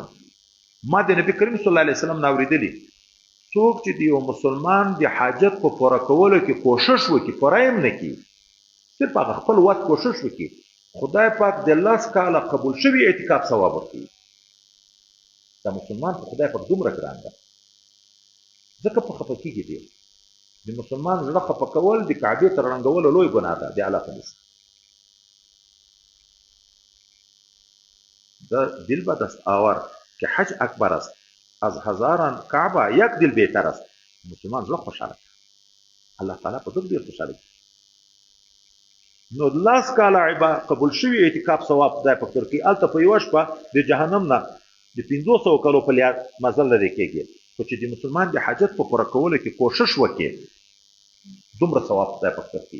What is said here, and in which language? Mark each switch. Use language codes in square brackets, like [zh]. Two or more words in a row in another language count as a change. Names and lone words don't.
[ps] ما د نبي کریم [ar] صلی الله علیه وسلم [ps] نه اورېدلي، څوک چې د یو مسلمان د حاجت په پوره کولو کې کوشش وکړي، پوره یې هم نه کړي، صرف هغه خپل وس کوشش وکړي، خدای پاک د 10 کاله قبول شوي اعتکاف ثواب ورکوي. دا مسلمان په خدای پاک دومره ګران ده، ځکه په خفه کېږي ډېر. د مسلمان زړه خفه کول د کعبې تر ړنګولو لوی ګناه ده، د اعلی حدیث. [fa] دل به دست آور که حج اکبر است، از هزاران کعبه یک دل بهتر است. [ps] مسلمان زړه خوشحاله کړه، الله تعالی په دغه ډېر خوشحاله کړي. نو 10 کاله قبول شوي اعتکاف ثواب خدای پاک درکوي. هلته په یوه شپه د جهنم نه د 500 کلو په مزل لرې کېږي، خو چې د مسلمان د حاجت په پوره کولو کې کوشش وکړي، دومره ثواب خدای پاک درکوي.